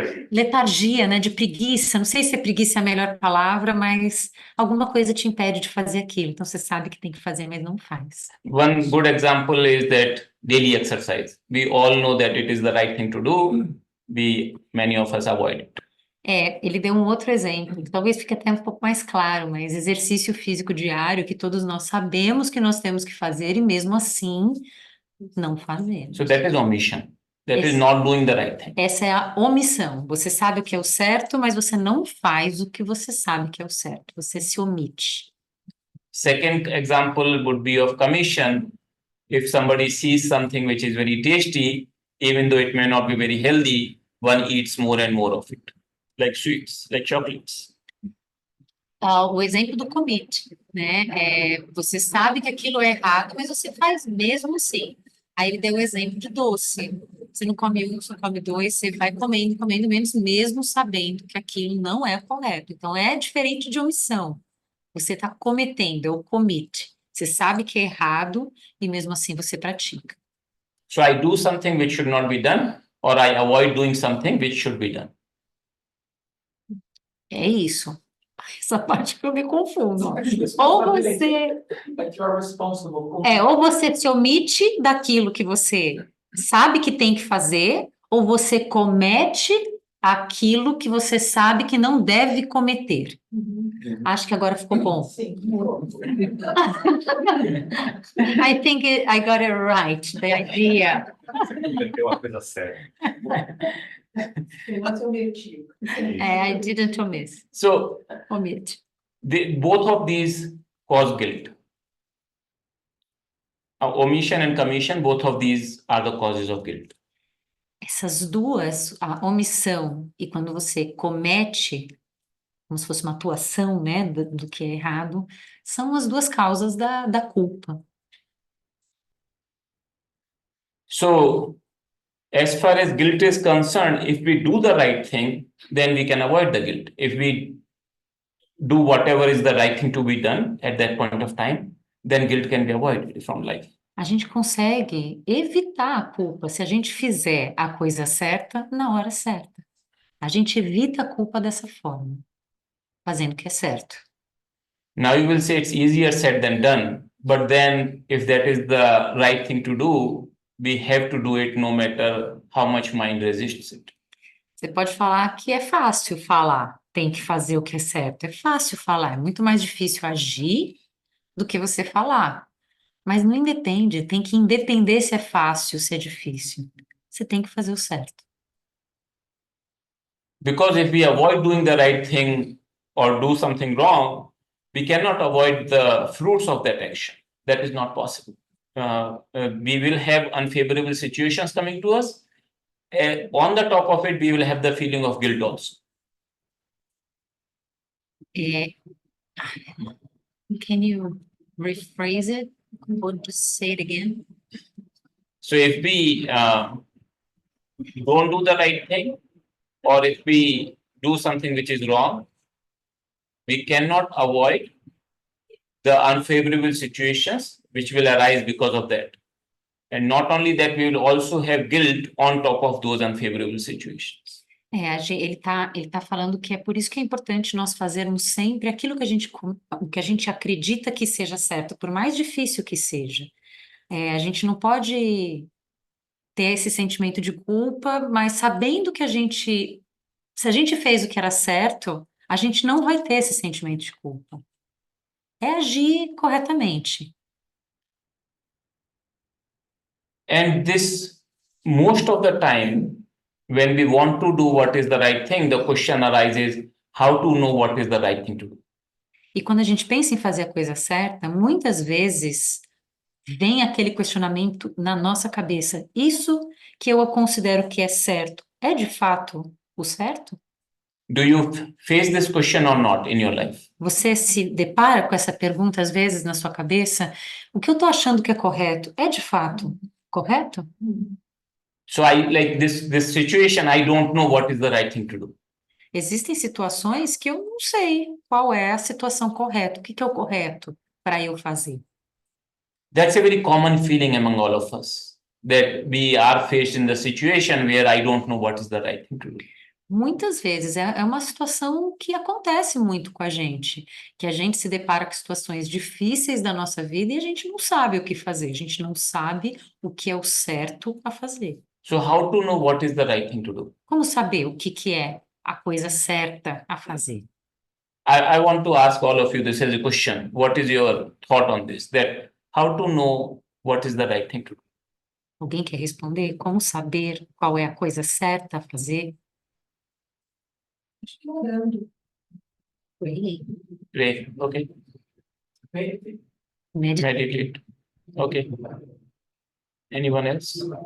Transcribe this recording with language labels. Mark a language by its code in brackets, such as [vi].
[pt] Letargia, né, de preguiça. Não sei se preguiça é a melhor palavra, mas alguma coisa te impede de fazer aquilo. Então você sabe que tem que fazer, mas não faz. [en] One good example is that daily exercise. We all know that it is the right thing to do. Many of us avoid it. [pt] Ele deu um outro exemplo, que talvez fique até um pouco mais claro, mas exercício físico diário que todos nós sabemos que nós temos que fazer e mesmo assim não fazemos. [en] So that is omission. That is [pt] Esse- [en] not doing the right thing. [pt] Essa é a omissão. Você sabe o que é o certo, mas você não faz o que você sabe que é o certo. Você se omite. [en] Second example would be of commission. If somebody sees something which is very tasty, even though it may not be very healthy, one eats more and more of it, like sweets, like chocolates. [pt] O exemplo do commit, né? Você sabe que aquilo é errado, mas você faz mesmo assim. Aí ele deu o exemplo de doce. Você não come um, você come dois, você vai comendo, comendo menos, mesmo sabendo que aquilo não é correto. Então é diferente de omissão. Você está cometendo, é o commit. Você sabe que é errado e mesmo assim você pratica. [en] So I do something which should not be done, or I avoid doing something which should be done. [pt] É isso. Essa parte que eu me confundo. Ou você ou você se omite daquilo que você sabe que tem que fazer, ou você comete aquilo que você sabe que não deve cometer. Acho que agora ficou bom. [en] I think I got it right, the idea. [pt] Tem uma coisa séria. [en] I didn't omit. So Omit. both of these cause guilt. Omission and commission, both of these are the causes of guilt. [pt] Essas duas, a omissão e quando você comete, como se fosse uma atuação, né, do que é errado, são as duas causas da culpa. [en] So, as far as guilt is concerned, if we do the right thing, then we can avoid the guilt. If we do whatever is the right thing to be done at that point of time, then guilt can be avoided from life. [pt] A gente consegue evitar a culpa se a gente fizer a coisa certa na hora certa. A gente evita a culpa dessa forma, fazendo o que é certo. [en] Now you will say it's easier said than done, but then if that is the right thing to do, we have to do it no matter how much mind resists it. [pt] Você pode falar que é fácil falar, tem que fazer o que é certo. É fácil falar, é muito mais difícil agir do que você falar. Mas não independe, tem que independer se é fácil, se é difícil. Você tem que fazer o certo. [en] Because if we avoid doing the right thing or do something wrong, we cannot avoid the fruits of that action. That is not possible. We will have unfavorable situations coming to us. On the top of it, we will have the feeling of guilt also. Can you rephrase it or just say it again? So if we don't do the right thing, or if we do something which is wrong, we cannot avoid the unfavorable situations which will arise because of that. And not only that, we will also have guilt on top of those unfavorable situations. [pt] Ele tá falando que é por isso que é importante nós fazermos sempre aquilo que o que a gente acredita que seja certo, por mais difícil que seja. A gente não pode ter esse sentimento de culpa, mas sabendo que se a gente fez o que era certo, a gente não vai ter esse sentimento de culpa. É agir corretamente. [en] And this, most of the time, when we want to do what is the right thing, the question arises, how to know what is the right thing to do? [pt] E quando a gente pensa em fazer a coisa certa, muitas vezes vem aquele questionamento na nossa cabeça: isso que eu considero que é certo, é de fato o certo? [en] Do you face this question or not in your life? [pt] Você se depara com essa pergunta às vezes na sua cabeça: o que eu estou achando que é correto, é de fato correto? [en] So I like this situation, I don't know what is the right thing to do. [pt] Existem situações que eu não sei qual é a situação correta, o que é o correto para eu fazer. [en] That's a very common feeling among all of us. that we are faced in the situation where I don't know what is the right thing to do. [pt] Muitas vezes é uma situação que acontece muito com a gente, que a gente se depara com situações difíceis da nossa vida e a gente não sabe o que fazer, a gente não sabe o que é o certo a fazer. [en] So how to know what is the right thing to do? [pt] Como saber o que é a coisa certa a fazer? [en] I want to ask all of you this as a question. What is your thought on this? That how to know what is the right thing to do? [pt] Alguém quer responder? Como saber qual é a coisa certa a fazer? Orando. [en] Pray. Pray. Okay. Meditate. Meditate. Okay. Anyone else?